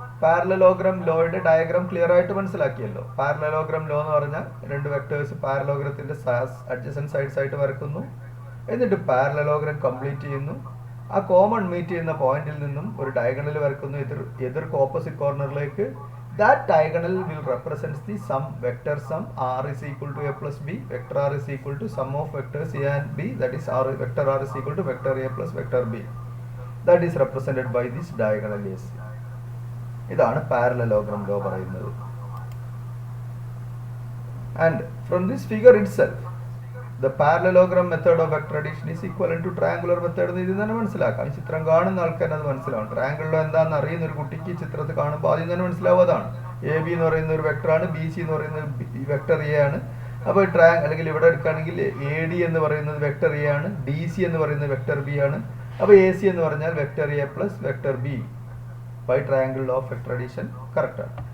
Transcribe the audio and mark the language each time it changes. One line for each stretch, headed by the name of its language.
Malayalam: Parallelogram ലോയുടെ diagram clear ആയിട്ട് മനസ്സിലാക്കിയല്ലോ. Parallelogram law എന്ന് പറഞ്ഞാൽ രണ്ട് വെക്ടേഴ്സ് പാരലോഗ്രത്തിന്റെ അഡ്ജസൻറ്റ് സൈഡ്സ് ആയിട്ട് വരക്കുന്നു, എന്നിട്ട് പാരലലോഗ്രാം കംപ്ലീറ്റ് ചെയ്യുന്നു. ആ കോമൺ മീറ്റ് ചെയ്യുന്ന പോയിന്റിൽ നിന്നും ഒരു diagonal വരക്കുന്നു എതിർക്ക് opposite കോർണറിലേക്ക്.
English: That diagonal will represent the sum, vector sum r is equal to a plus b. Vector r is equal to sum of vectors a and b. That is vector r is equal to vector a plus vector b. That is represented by this diagonal AC.
Malayalam: ഇതാണ് parallelogram law പറയുന്നത്.
English: And from this figure itself, the parallelogram method of vector addition is equivalent to triangular method
Malayalam: എന്ന് ഇതിൽ തന്നെ മനസ്സിലാക്കാം. ഈ ചിത്രം കാണുന്ന ആൾക്കാരെ അത് മനസ്സിലാവും. ട്രയാങ്കിളിലോ എന്താണെന്ന് അറിയുന്ന ഒരു കുട്ടിക്ക് ചിത്രത്തിൽ കാണുമ്പോൾ ആദ്യം തന്നെ മനസ്സിലാവും അതാണ്. എ ബി എന്ന് പറയുന്ന ഒരു വെക്ടറാണ്, ബി സി എന്ന് പറയുന്ന വെക്ടർ എ ആണ്, അപ്പോൾ അല്ലെങ്കിൽ ഇവിടെ എടുക്കുകയാണെങ്കിൽ എ ഡി എന്ന് പറയുന്നത് വെക്ടർ എ ആണ്, ഡി സി എന്ന് പറയുന്നത് വെക്ടർ ബി ആണ്. അപ്പോൾ എ സി എന്ന് പറഞ്ഞാൽ vector A plus vector B
English: by triangle of vector addition
Malayalam: correct ആണ്.